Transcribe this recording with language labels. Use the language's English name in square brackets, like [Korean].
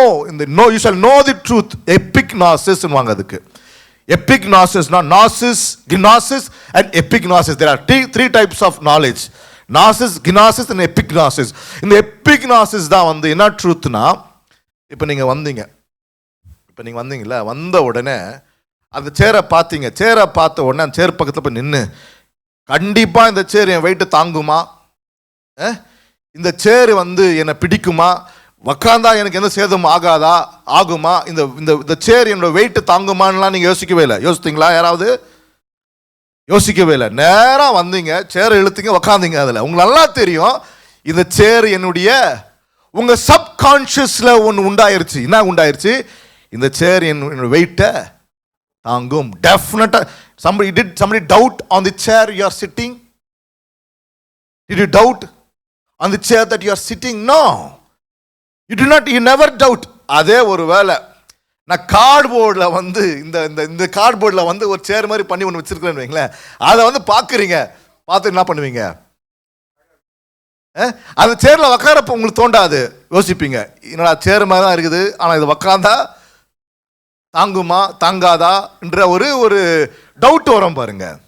[Tamil] இந்த no [English] you shall know the truth, [Tamil] எபிக்னாசிஸ் வாங்க. அதுக்கு எபிக்னாசிஸ்னா gnosis, gnosis and epignosis. [English] There are three types of knowledge: gnosis, gnosis and epignosis. [Tamil] இந்த epignosis தான் என்ன ட்ரூத்னா, இப்போ நீங்க வந்தீங்கல்ல, வந்த உடனே அந்த சேரை பார்த்தீங்க. சேரை பார்த்த உடனே அந்த சேர் பக்கத்தில் போய் நின்று, கண்டிப்பா இந்த சேர் என் வெயிட்டு தாங்குமா, இந்த சேர் என்னை பிடிக்குமா, உக்காந்தா எனக்கு எந்த சேதம் ஆகுமா, இந்த சேர் என்னோட வெயிட் தாங்குமான்லாம் நீங்க யோசிக்கவே இல்லை. யோசித்தீங்களா? யாராவது யோசிக்கவே இல்லை. நேரம் வந்தீங்க, சேர் இழுத்தீங்க, உக்காந்தீங்க. அதில் உங்களுக்கு நல்லா தெரியும் இந்த சேர் என்னுடைய, உங்க சப்கான்ஷியஸ்ல ஒன்று உண்டாயிருச்சு. என்ன உண்டாயிருச்சு? இந்த சேர் என்னோட வெயிட்டை தாங்கும். டெஃபினட்டா. [English] somebody doubt on the chair you are sitting? Did you doubt on the chair that you are sitting? No, you never doubt. [Tamil] அதே ஒரு வேலை நான் கார்ட்போர்டில் இந்த கார்ட்போர்டில் ஒரு சேர் மாதிரி பண்ணி ஒன்று வச்சிருக்கிறேன்னு வைங்களேன். அதை பார்க்குறீங்க, பார்த்து என்ன பண்ணுவீங்க? அந்த சேரில் உக்காரப்ப உங்களுக்கு தோண்டாது, யோசிப்பீங்க, என்னடா சேர் மாதிரி தான் இருக்குது, ஆனால் இது உக்காந்தா தாங்குமா தாங்காதா என்ற ஒரு டவுட் வரும் பாருங்க.